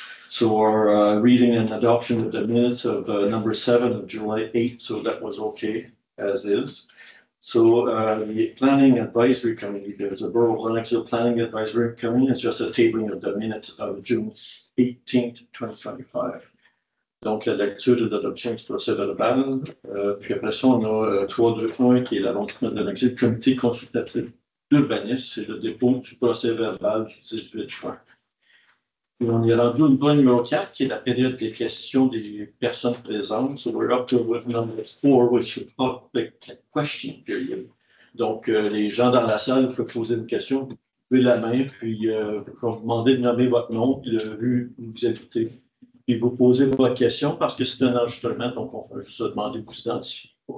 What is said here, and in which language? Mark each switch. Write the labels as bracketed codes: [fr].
[en] So our reading and adoption of the minutes of number 7 of July 8, so that was okay as is. So the Planning Advisory Committee, there's a Borough of Lennoxville Planning Advisory Committee, it's just a tabling of the minutes of June 18th, 2025. [fr] Donc, la lecture de l'adoption du procès verbal. Puis après ça, on a 3.2.1 qui est l'arrondissement de Lennoxville, comité consultatif d'urbanisme, c'est le dépôt du procès verbal du 18 juin. Et on est rendu au niveau numéro 4, qui est la période des questions des personnes présentes. So we're up to with number 4, which is public question period. Donc, les gens dans la salle peuvent poser une question, vous levez la main, puis vous demandez de nommer votre nom, puis le rue où vous habitez. Puis vous posez votre question parce que c'est un enregistrement, donc on va juste demander de vous identifier.